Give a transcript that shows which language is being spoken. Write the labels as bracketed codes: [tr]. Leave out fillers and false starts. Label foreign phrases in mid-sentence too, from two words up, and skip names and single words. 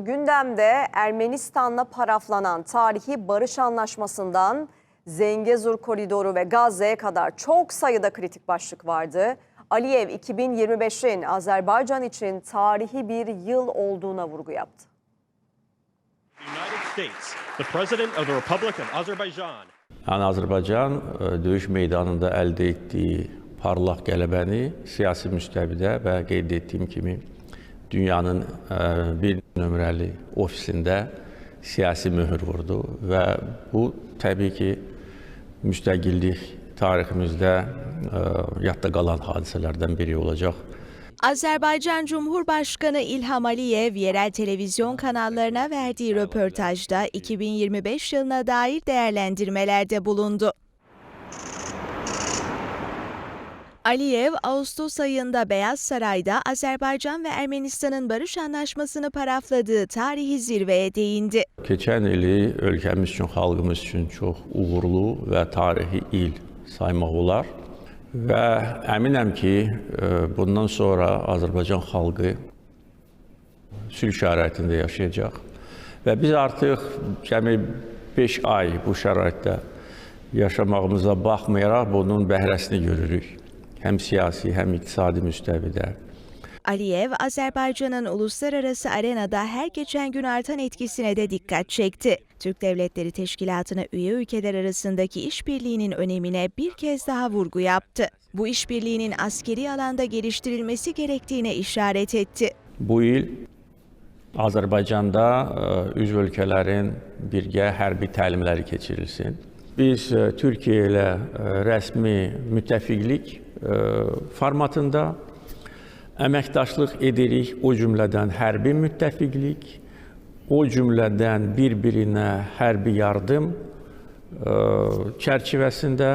[tr] Gündemde Ermenistan'la paraflanan tarihi barış anlaşmasından Zengezur Koridoru ve Gazze'ye kadar çok sayıda kritik başlık vardı. Aliyev, 2025'in Azerbaycan için tarihi bir yıl olduğuna vurgu yaptı. [az] Yani Azərbaycan döyüş meydanında əldə etdiyi parlaq qələbəni siyasi müstəvidə və qeyd etdiyim kimi dünyanın bir nömrəli ofisində siyasi möhür vurdu və bu təbii ki müstəqillik tariximizdə yadda qalan hadisələrdən biri olacaq. [tr] Azerbaycan Cumhurbaşkanı İlham Aliyev, yerel televizyon kanallarına verdiği röportajda 2025 yılına dair değerlendirmelerde bulundu. Aliyev, Ağustos ayında Beyaz Saray'da Azerbaycan ve Ermenistan'ın barış anlaşmasını parafladığı tarihi zirveye değindi. [az] Keçən ili ölkəmiz üçün, xalqımız üçün çox uğurlu və tarihi il saymaq olar. Və əminəm ki, bundan sonra Azərbaycan xalqı sülh şəraitində yaşayacaq. Və biz artıq cəmi 5 ay bu şəraitdə yaşamağımıza baxmayaraq bunun bəhrəsini görürük. Həm siyasi, həm iqtisadi müstəvidə. [tr] Aliyev, Azerbaycan'ın uluslararası arenada her geçen gün artan etkisine de dikkat çekti. Türk Devletleri Teşkilatı'na üye ülkeler arasındaki işbirliğinin önemine bir kez daha vurgu yaptı. Bu işbirliğinin askeri alanda geliştirilmesi gerektiğine işaret etti. [az] Bu il Azərbaycanda üzv ölkələrin birgə hərbi təlimləri keçirilsin. Biz Türkiyə ilə rəsmi müttəfiqlik formatında əməkdaşlıq edirik, o cümlədən hərbi müttəfiqlik, o cümlədən bir-birinə hərbi yardım çərçivəsində.